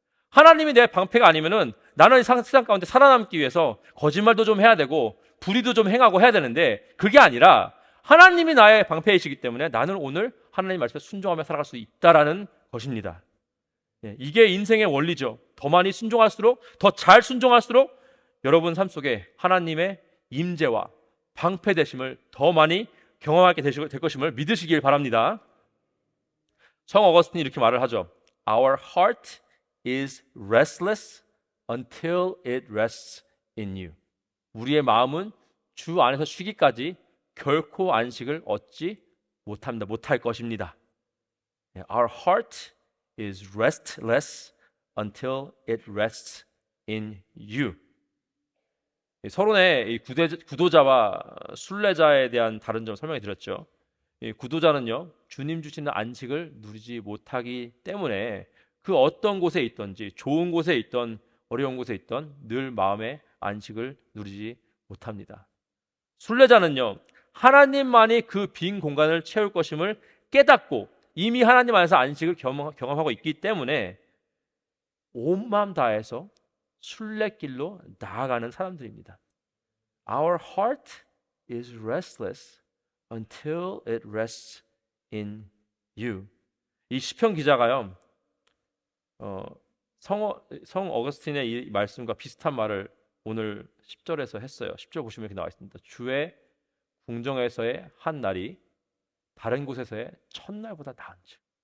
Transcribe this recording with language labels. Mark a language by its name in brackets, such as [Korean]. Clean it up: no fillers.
[Korean] 하나님이 내 방패가 아니면은 나는 세상 가운데 살아남기 위해서 거짓말도 좀 해야 되고 불의도 좀 행하고 해야 되는데 그게 아니라 하나님이 나의 방패이시기 때문에 나는 오늘 하나님 말씀에 순종하며 살아갈 수 있다라는 것입니다. 이게 인생의 원리죠. 더 많이 순종할수록, 더 잘 순종할수록 여러분 삶 속에 하나님의 임재와 방패 되심을 더 많이 경험하게 될 것임을 믿으시길 바랍니다. 성 어거스틴이 이렇게 말을 하죠. [English] Our heart is restless until it rests in you. [Korean] 우리의 마음은 주 안에서 쉬기까지 결코 안식을 얻지 못합니다. 못할 것입니다. [English] Our heart is restless until it rests in you. [Korean] 서론의 구도자와 순례자에 대한 다른 점 설명해 드렸죠. 구도자는요, 주님 주시는 안식을 누리지 못하기 때문에 그 어떤 곳에 있든지 좋은 곳에 있던 어려운 곳에 있던 늘 마음의 안식을 누리지 못합니다. 순례자는요, 하나님만이 그 빈 공간을 채울 것임을 깨닫고 이미 하나님 안에서 안식을 경험하고 있기 때문에 온 마음 다해서 순례길로 나아가는 사람들입니다. [English] Our heart is restless until it rests in you. [Korean] 이 시편 기자가요, 성 어거스틴의 이 말씀과 비슷한 말을 오늘 10절에서 했어요. 10절 보시면 이렇게 나와 있습니다. 주의 궁정에서의 한 날이 다른 곳에서의 첫날보다 나은즉.